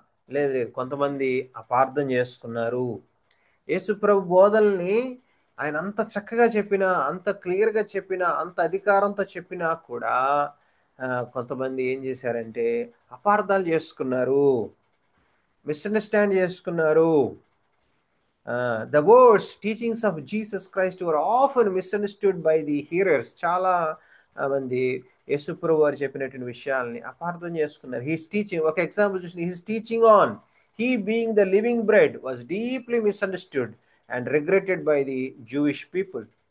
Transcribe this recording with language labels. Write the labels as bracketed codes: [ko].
[te] లేదు, కొంతమంది అపార్థం చేసుకున్నారు. యేసు ప్రభు బోధల్ని ఆయన అంత చక్కగా చెప్పినా, అంత క్లియర్గా చెప్పినా, అంత అధికారంతో చెప్పినా కూడా కొంతమంది ఏం చేశారంటే అపార్థాలు చేసుకున్నారు, మిస్అండర్స్టాండ్ చేసుకున్నారు. [en] The words, teachings of Jesus Christ were often misunderstood by the hearers. [te] చాలా మంది యేసుప్రభు వారు చెప్పినటువంటి విషయాల్ని అపార్థం చేసుకున్నారు. [en] his teaching, [te] ఒక ఎగ్జాంపుల్ చూసి, [en] His teaching on he being the living bread was deeply misunderstood and regretted by the Jewish people.